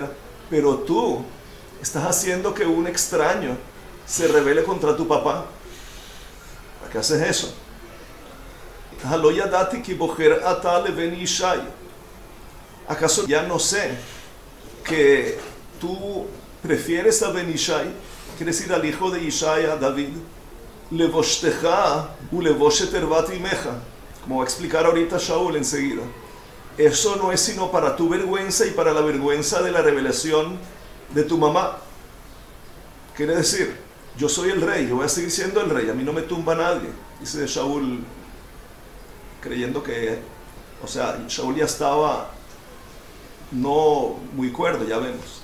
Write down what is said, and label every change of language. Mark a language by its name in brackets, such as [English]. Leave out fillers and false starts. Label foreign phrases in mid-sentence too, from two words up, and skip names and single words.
[Spanish] Pero tú estás haciendo que un extraño se rebele contra tu papá. ¿Para qué haces eso? ¿Acaso ya no sé que tú prefieres a Ben Ishai, quiere decir al hijo de Ishai, a David, [Hebrew] לבשתך ולבשת ערות אמך, [Spanish] como va a explicar ahorita Shaul enseguida? Eso no es sino para tu vergüenza y para la vergüenza de la revelación de tu mamá. Quiere decir, yo soy el rey, yo voy a seguir siendo el rey, a mí no me tumba nadie, dice Shaul, creyendo que, o sea, Shaul ya estaba no muy cuerdo, ya vemos.